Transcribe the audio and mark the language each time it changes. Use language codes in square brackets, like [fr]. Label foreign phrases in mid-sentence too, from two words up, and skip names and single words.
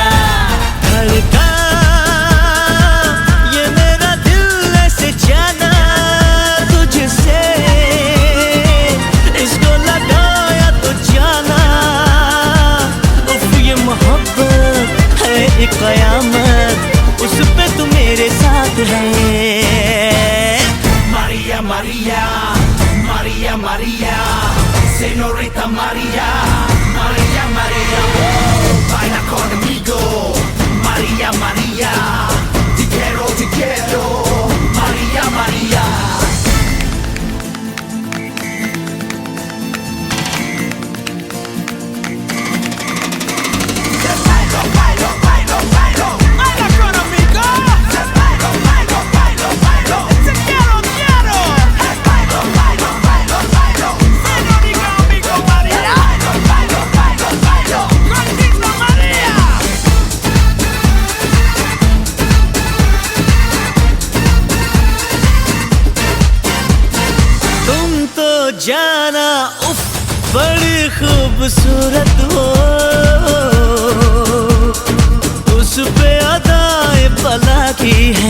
[hi] धड़का ये मेरा दिल ऐसे जाना तुझसे, इसको लगाया तो जाना, उफ ये मोहब्बत है एक कयामत, उस पे तू मेरे साथ है। [es] Maria, Maria, Maria, Maria, Señorita Maria, Maria, Maria, baila conmigo, Maria, Maria, te quiero, Maria, Maria. Bailo, bailo, bailo, bailo, baila conmigo. Bailo, bailo, bailo, bailo, te quiero. Bailo, bailo, bailo, bailo, Señorita amigo Maria. Bailo, bailo, bailo, contigo Maria. [hi] तुम तो जाना उफ बड़ी खूबसूरत हो, उस पे अदाए पला की है।